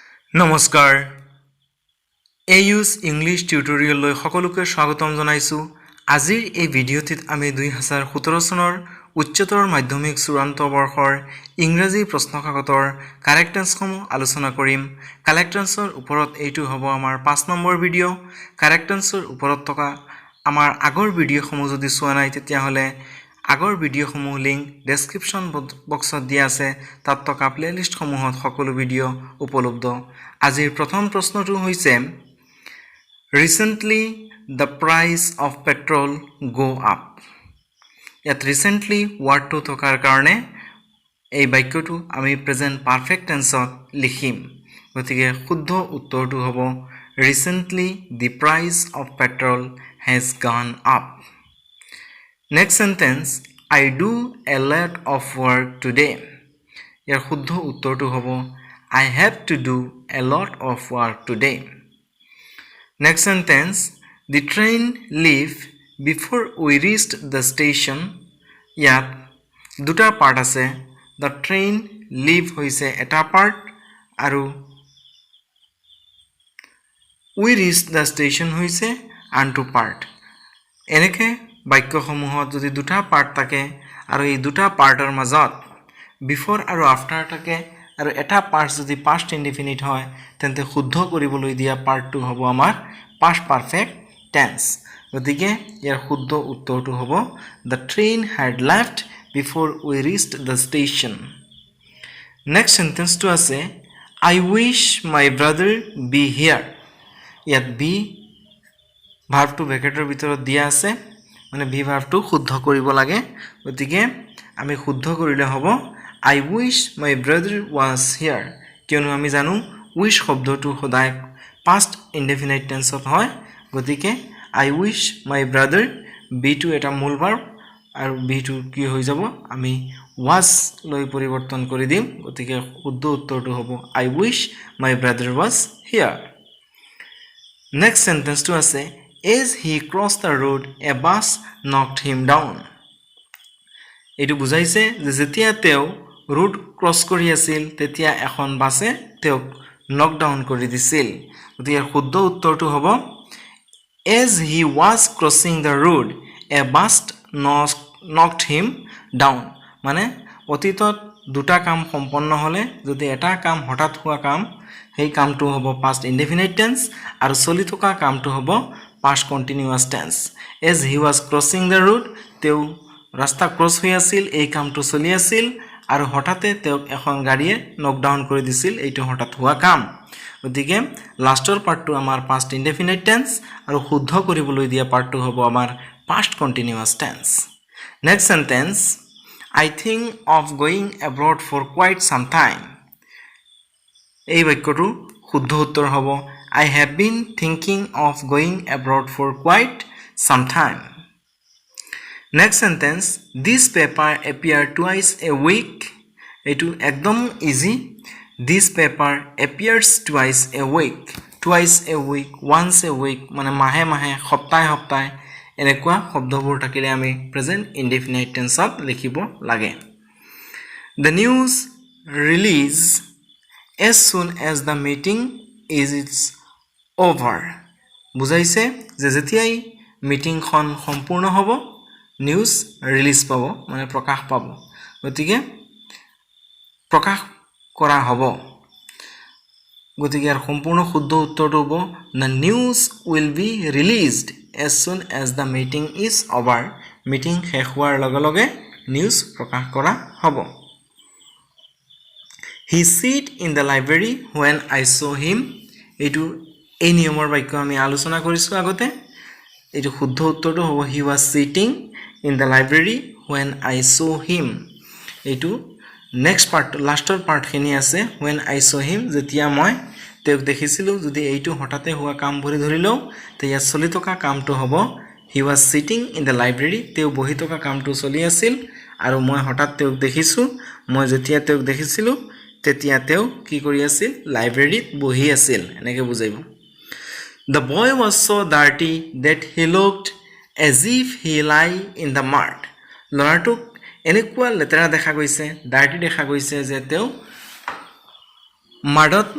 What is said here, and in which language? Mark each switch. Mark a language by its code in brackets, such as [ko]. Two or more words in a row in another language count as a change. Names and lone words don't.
[as] নমস্কাৰ AU's [en] English tutorialলৈ [as] সকলোকে স্বাগতম জনাইছো আজিৰ এই ভিডিঅ'টিত আমি 2017 চনৰ উচ্চতৰ মাধ্যমিক চূড়ান্ত বৰ্ষৰ ইংৰাজী প্ৰশ্নকাকতৰ [en] correct answerসমূহ [as] আলোচনা কৰিম [en] correct answerৰ [as] ওপৰত এইটো হ'ব আমাৰ 5 নম্বৰ ভিডিঅ' [en] correct answerৰ [as] ওপৰত থকা আমাৰ আগৰ ভিডিঅ'সমূহ যদি চোৱা নাই তেতিয়া হলে আগৰ ভিডিঅ'সমূহ [en] link description boxত [as] দিয়া আছে তাত থকা প্লেলিষ্ট সমূহত সকলো ভিডিঅ' উপলব্ধ আজিৰ প্ৰথম প্ৰশ্নটো হৈছে [en] Recently the price of petrol go up [as] ইয়াত [en] recently wordটো [as] থকাৰ কাৰণে এই বাক্যটো আমি প্ৰেজেন্ট [en] perfect tenseত [as] লিখিম গতিকে শুদ্ধ উত্তৰটো হ'ব [en] Recently the price of petrol has gone up Next sentence I do a lot of work today [as] ইয়াৰ শুদ্ধ উত্তৰটো হ'ব [en] I have to do a lot of work today Next sentence the train left before we reached the station [as] ইয়াত দুটা পাৰ্ট আছে [en] the train leave [as] হৈছে এটা পাৰ্ট আৰু [en] we reached the station [as] হৈছে আনটো পাৰ্ট এনেকে বাক্যসমূহত যদি দুটা পাৰ্ট থাকে আৰু এই দুটা পাৰ্টৰ মাজত বিফৰ আৰু আফটাৰ থাকে আৰু এটা পাৰ্ট যদি [en] past indefinite [as] হয় তেন্তে শুদ্ধ কৰিবলৈ দিয়া পাৰ্টটো হ'ব [en] আমাৰ past perfect tense [as] গতিকে ইয়াৰ শুদ্ধ উত্তৰটো হ'ব [en] the train had left before we reached the station next sentence [as] টো আছে [en] I wish my brother be [as] here ইয়াত be ভাৰ্বটো ব্ৰেকেটৰ ভিতৰত দিয়া আছে মানে be ভাৰ্বটো শুদ্ধ কৰিব লাগে গতিকে আমি শুদ্ধ কৰিলে হ'ব I [en] wish my brother was here [as] কিয়নো আমি জানো [en] wish [as] শব্দটো সদায় [en] past indefinite tense [as] হয় গতিকে [en] I wish my brother be [as] টো এটা মূল ভাৰ্ব আৰু [en] be [as] টো কি হৈ যাব আমি [en] was [as] লৈ পৰিৱৰ্তন কৰি দিম গতিকে শুদ্ধ উত্তৰটো হ'ব [en] I wish my brother was here next sentence [as] টো আছে [en] as he crossed the road a bus knocked him down [as] এইটো বুজাইছে যে যেতিয়া তেওঁ [en] road cross [as] কৰি আছিল তেতিয়া এখন বাসে তেওঁক [en] knock down [as] কৰি দিছিল গতিকে শুদ্ধ উত্তৰটো হ'ব [en] as he was crossing the road a bus knocked him down [as] মানে অতীতত দুটা কাম সম্পন্ন হলে যদি এটা কাম হঠাৎ হোৱা কাম সেই কামটো হ'ব [en] past indefinite tense [as] আৰু চলি থকা কামটো হ'ব past [en] continuous tense as he was crossing the road [as] তেওঁ ৰাস্তা ক্ৰছ হৈ আছিল এই কামটো চলি আছিল আৰু হঠাতে তেওঁক এখন গাড়ীয়ে [en] knock down [as] কৰি দিছিল এইটো হঠাৎ হোৱা কাম গতিকে লাষ্টৰ পাৰ্টটো আমাৰ [en] past indefinite tense [as] আৰু শুদ্ধ কৰিবলৈ দিয়া পাৰ্টটো হ'ব আমাৰ [en] past continuous tense next sentence I think of going abroad for quite some time [as] এই বাক্যটো শুদ্ধ উত্তৰ হ'ব [en] I have been thinking of going abroad for quite some time next sentence this paper appear twice a week [as] এইটো একদম [en] ইজি this paper appears twice a week once a week [as] মানে মাহে মাহে সপ্তাহে সপ্তাহে এনেকুৱা শব্দবোৰ থাকিলে আমি প্ৰেজেন্ট ইনডিফিনিট টেন্সত লিখিব লাগে [en] the news release as soon as the meeting is over [as] বুজাইছে যে যেতিয়াই মিটিংখন সম্পূৰ্ণ হ'ব [en] news release [as] পাব মানে প্ৰকাশ পাব গতিকে প্ৰকাশ কৰা হ'ব গতিকে সম্পূৰ্ণ শুদ্ধ উত্তৰটো হ'ব [en] the news will be released as soon as the meeting is over [as] মিটিং শেষ হোৱাৰ লগে লগে নিউজ প্ৰকাশ কৰা হ'ব [en] he sit in the library when I saw him [as] এইটো এই নিয়মৰ বাক্য আমি আলোচনা কৰিছো আগতে এইটো শুদ্ধ উত্তৰটো হ'ব [en] he was sitting in the library when I saw him [as] এইটো [en] next part laster part [as] খিনি আছে [en] when I saw him [as] যেতিয়া মই তেওঁক দেখিছিলো যদি এইটো হঠাতে হোৱা কাম ভৰি ধৰিলো তেতিয়া চলি থকা কামটো হ'ব [en] he was sitting in the library [as] তেওঁ বহি থকা কামটো চলি আছিল আৰু মই হঠাৎ তেওঁক দেখিছো মই যেতিয়া তেওঁক দেখিছিলো তেতিয়া তেওঁ কি কৰি আছিল লাইব্ৰেৰীত বহি আছিল এনেকৈ বুজাইব [en] the boy was so dirty that he looked as if he lay in the mud [as] ল'ৰাটোক এনেকুৱা লেতেৰা দেখা গৈছে ডাৰ্টি দেখা গৈছে যে তেওঁ মাডত